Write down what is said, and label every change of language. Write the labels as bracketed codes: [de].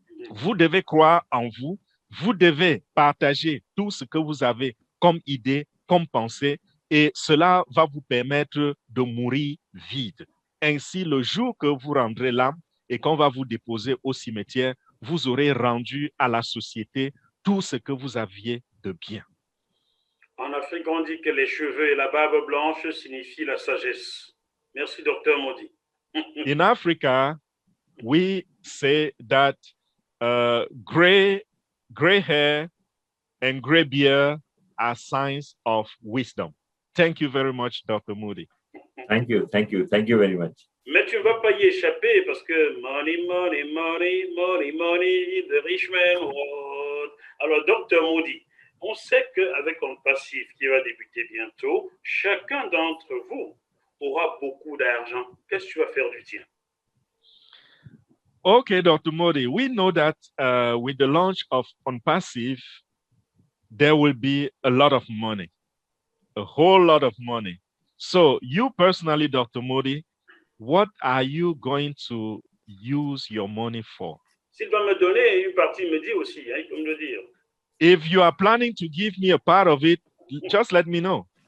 [fr] Vous devez croire en vous. Vous devez partager tout ce que vous avez comme idée, comme pensée, et cela va vous permettre de mourir vide. Ainsi, le jour que vous rendrez l'âme et qu'on va vous déposer au cimetière, vous aurez rendu à la société tout ce que vous aviez de bien. En Afrique, on dit que les cheveux et la barbe blanche signifient la sagesse. Merci, Dr. Modi. [en] In Africa, we say that gray hair and gray beard are signs of wisdom. Thank you very much, Dr. Moody. Thank you very much. [fr] Mais tu ne vas pas y échapper parce que [en] money, money, money, money, money, the rich man world. [fr] Alors, Dr. Moody, on sait qu'avec un passif qui va débuter bientôt, chacun d'entre vous aura beaucoup d'argent. Qu'est-ce que tu vas faire du tien? [en] Okay, Dr. Modi, we know that with the launch of OnPassive, there will be a lot of money, a whole lot of money. So you personally, Dr. Modi, what are you going to use your money for? [fr] S'il doit me donner une partie, il me dit aussi, hein, il peut me le dire. [en] If you are planning to give me a part of it, just let me know.